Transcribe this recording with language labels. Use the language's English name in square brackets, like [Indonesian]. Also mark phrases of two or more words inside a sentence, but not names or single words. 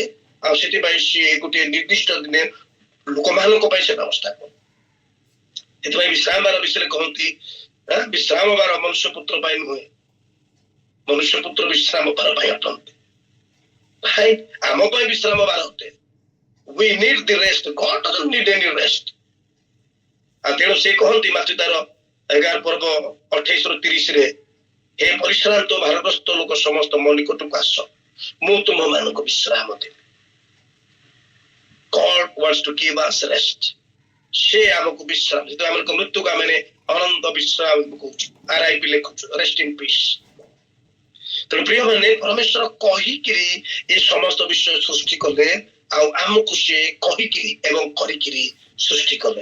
[Odia] ଆଉ ସେଥିପାଇଁ ସିଏ ଗୋଟେ ନିର୍ଦ୍ଦିଷ୍ଟ ଦିନେ ଲୋକମାନଙ୍କ ପାଇଁ ସେ ବ୍ୟବସ୍ଥା କଲେ। ସେଥିପାଇଁ ବିଶ୍ରାମ ବାର ବିଷୟରେ କହନ୍ତି, ବିଶ୍ରାମ ବାର ମନୁଷ୍ୟ ପୁତ୍ର ପାଇଁ ନୁହେଁ, ମନୁଷ୍ୟ ପୁତ୍ର ବିଶ୍ରାମ ବାର ପାଇଁ ଅଟନ୍ତି। ଭାଇ ଆମ ପାଇଁ ବିଶ୍ରାମ ବାର ଅଟେ। [English] We need the rest. God doesn't need any rest. [Odia] ଆଉ ତେଣୁ ସେ କହନ୍ତି ମାତୃ ତାର 11 ପର୍ବ 28-30, ହେ ପରିଶ୍ରାନ୍ତ ଭାରଗ୍ରସ୍ତ ଲୋକ ସମସ୍ତ ମୋ ନିକଟକୁ ଆସ, ମୁଁ ତୁମମାନଙ୍କୁ ବିଶ୍ରାମ ଦେବି। [English] God wants to give us rest. [Odia] ସେ ଆମକୁ ବିଶ୍ରାମ, ଯେତେବେଳେ ଆମକୁ ମୃତ୍ୟୁକୁ ଆମେ ଅନନ୍ତ ବିଶ୍ରାମ କହୁଛୁ, RIP ଲେଖୁଛୁ, [English] rest in peace. [Odia] ତେଣୁ ପ୍ରିୟ ମାନେ ପରମେଶ୍ୱର କହିକିରି ଏ ସମସ୍ତ ବିଷୟ ସୃଷ୍ଟି କଲେ, ଆଉ ଆମକୁ ସେ କହିକିରି ଏବଂ କରିକିରି ସୃଷ୍ଟି କଲେ।